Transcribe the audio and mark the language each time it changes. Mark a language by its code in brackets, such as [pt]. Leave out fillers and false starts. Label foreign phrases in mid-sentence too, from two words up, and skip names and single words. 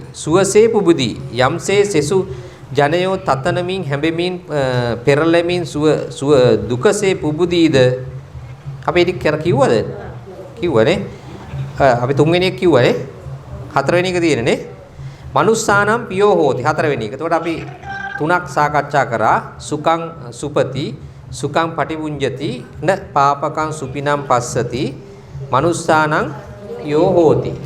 [si] සුවසේ පුබුදී යම්සේ සෙසු ජනයෝ තතනමින් හැඹෙමින් පෙරළෙමින් සුව දුකසේ පුබුදීද. අපි ඒක කිව්වද? කිව්වනේ. අපි තුන්වෙනි එක කිව්වනේ. හතරවෙනි එක තියෙනනේ. [pi] මනුස්සානම් පියෝ හෝති [si] හතරවෙනි එක. එතකොට අපි තුනක් සාකච්ඡා කරා. [pi] සුඛං සුපති, සුඛං පටිවුඤ්ජති, න පාපකං සුපිනම් පස්සති, මනුස්සානම් පියෝ හෝති.